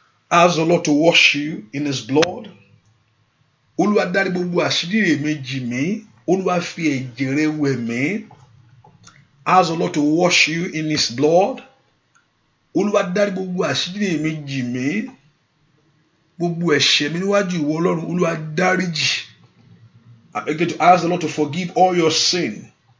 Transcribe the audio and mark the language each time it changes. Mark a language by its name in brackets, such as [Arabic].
[English] Ask the Lord to wash you in his blood. [Yoruba] Olúwa dárí gbogbo àṣírí méjì mí. Olúwa fi ẹ̀jẹ̀ rẹ̀ wẹ̀ mí. [English] Ask the Lord to wash you in his blood. [Yoruba] Olúwa dárí gbogbo àṣírí méjì mí. Gbogbo ẹ̀ṣẹ̀ mi níwájú ìwọ Ọlọ́run, Olúwa dáríjì. [English] I'm going to ask the Lord to forgive all your sin.